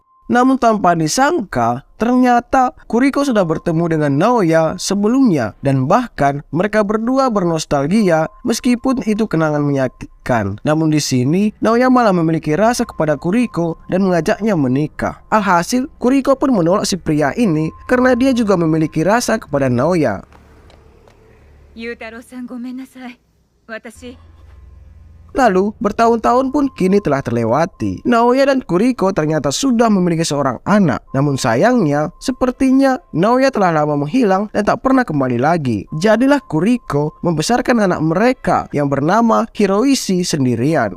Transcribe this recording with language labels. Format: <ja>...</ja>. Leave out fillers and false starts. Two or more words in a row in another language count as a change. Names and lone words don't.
<id>Namun tanpa disangka, ternyata Kuriko sudah bertemu dengan Naoya sebelumnya dan bahkan mereka berdua bernostalgia meskipun itu kenangan menyakitkan. Namun di sini Naoya malah memiliki rasa kepada Kuriko dan mengajaknya menikah. Alhasil Kuriko pun menolak si pria ini karena dia juga memiliki rasa kepada Naoya.</id> <ja>Yutaro-san, ごめんなさい。私</ja> <id>Lalu, bertahun-tahun pun kini telah terlewati. Naoya dan Kuriko ternyata sudah memiliki seorang anak. Namun sayangnya, sepertinya Naoya telah lama menghilang dan tak pernah kembali lagi. Jadilah Kuriko membesarkan anak mereka yang bernama Hiroishi sendirian.</id>